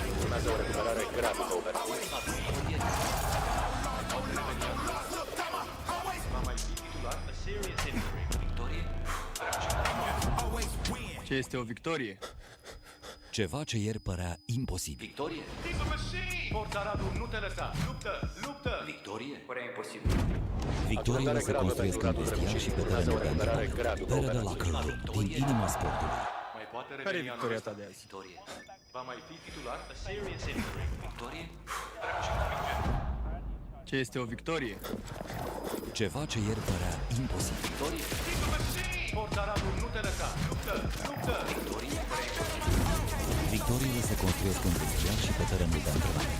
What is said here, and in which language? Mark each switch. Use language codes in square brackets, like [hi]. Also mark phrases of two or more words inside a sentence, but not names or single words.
[it] Rimaso a recuperare grado over. [ro] Ce este o victorie? Ceva ce ieri părea imposibil. Victorie. Forța Radu, nu te lăsa. Luptă, luptă. Victorie. Părea imposibil. Victoriile se construiesc în vestiar și pe terenul de antrenament. Pere de Locker Room, din inima sportului. Mai poate Care e reveni anul victoria ăsta. ta de azi? Victorie. Va mai fi titular? [en] A serious injury. [ro] Victorie. Ce este o victorie? Ceva ce ieri părea imposibil. Victorie. Forța Radu, nu te lăsa. Luptă, luptă. Victorie. Victoriile se construiesc în vestiar și pe terenul de antrenament.